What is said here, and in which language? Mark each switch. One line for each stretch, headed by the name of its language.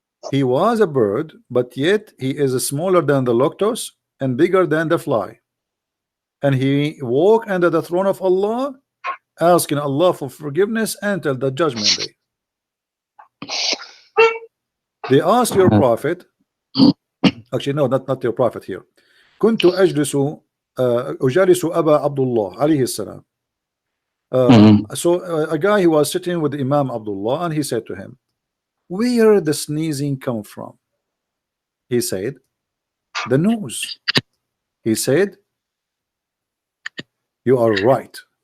English: He was a bird, but yet he is smaller than the luctus and bigger than the fly. And he walk under the throne of Allah, asking Allah for forgiveness until the judgment day. They asked your prophet, actually no, not your prophet here.
Arabic: كنت أجلس أجالس أبا عبد الله عليه السلام.
English: So a guy who was sitting with Imam Abdullah, and he said to him, where the sneezing come from? He said, the nose. He said, you are right.